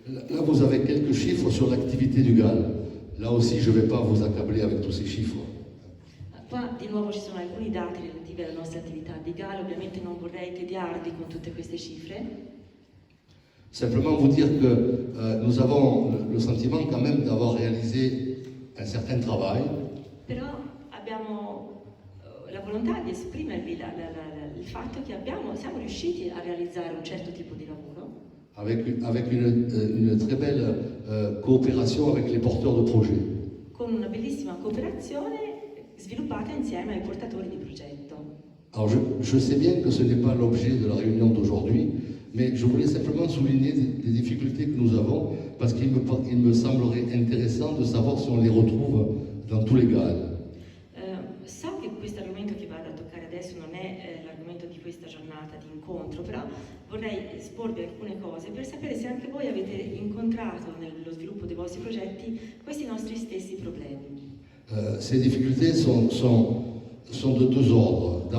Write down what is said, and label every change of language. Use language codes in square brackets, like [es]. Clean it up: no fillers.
[fr] Là, vous avez quelques chiffres sur l'activité du GAL. Là aussi, je ne vais pas vous accabler avec tous ces chiffres. [it] Qua di nuovo ci sono alcuni dati relativi alla nostra attività di GAL, ovviamente non vorrei tediarvi con tutte queste cifre. [fr] Simplement vous dire que nous avons le sentiment quand même d'avoir réalisé un certain travail. [it] Però abbiamo la volontà di esprimervi il fatto che siamo riusciti a realizzare un certo tipo di lavoro. [fr] Avec une très belle coopération avec les porteurs de projets. [it] Con una bellissima cooperazione sviluppata insieme ai portatori di progetto. [fr] Alors je sais bien que ce n'est pas l'objet de la réunion d'aujourd'hui, mais je voulais simplement souligner les difficultés que nous avons, parce qu'il me semblerait intéressant de savoir si on les retrouve dans tous les GAL. [it] So che questo argomento che vado a toccare adesso non è l'argomento di questa giornata di incontro, però vorrei esporvi alcune cose per sapere se anche voi avete incontrato nello sviluppo dei vostri progetti questi nostri stessi problemi. [fr] Ces difficultés sont de deux ordres.